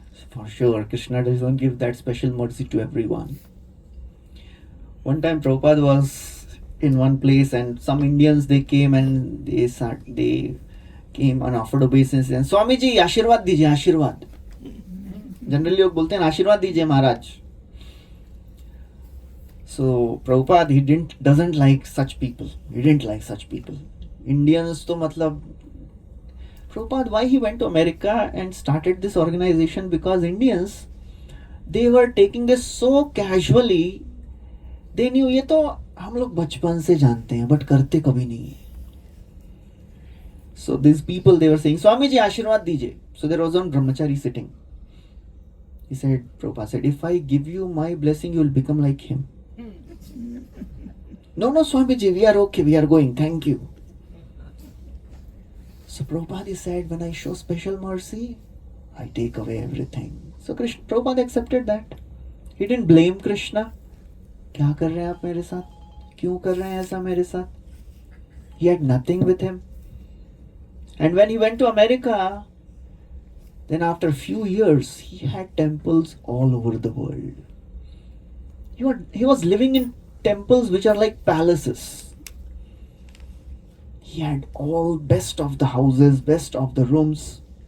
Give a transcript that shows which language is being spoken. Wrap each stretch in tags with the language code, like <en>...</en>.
<en>For sure, Krishna doesn't give that special mercy to everyone. One time Prabhupada was in one place and some Indians, they came and they came and offered obeisance and Swami ji,</en> <hi>आशीर्वाद दीजिए, आशीर्वाद. Generally लोग बोलते हैं आशीर्वाद दीजिए महाराज.</hi> <en>So Prabhupada, he doesn't like such people. He didn't like such people. Indians to matlab. Prabhupada, why he went to America and started this organization? Because Indians, they were taking this so casually. They knew</en> <hi>ये तो हम लोग बचपन से जानते हैं,</hi> <en>but</en> <hi>करते कभी नहीं.</hi> <en>So these people, they were saying, Swami ji,</en> <hi>आशीर्वाद दीजिए.</hi> <en>So there was one brahmachari sitting. He said, Prabhupada said, if I give you my blessing, you will become like him. No, Swamiji, we are okay, we are going, thank you. So Prabhupada said, when I show special mercy, I take away everything. So Prabhupada accepted that. He didn't blame Krishna.</en> <hi>क्या कर रहे हैं आप मेरे साथ? क्यों कर रहे हैं ऐसा मेरे साथ?</hi> <en>He had nothing with him. And when he went to America, then after a few years, he had temples all over the world. He was living in temples which are like palaces. He had all best of the houses, best of the rooms.</en>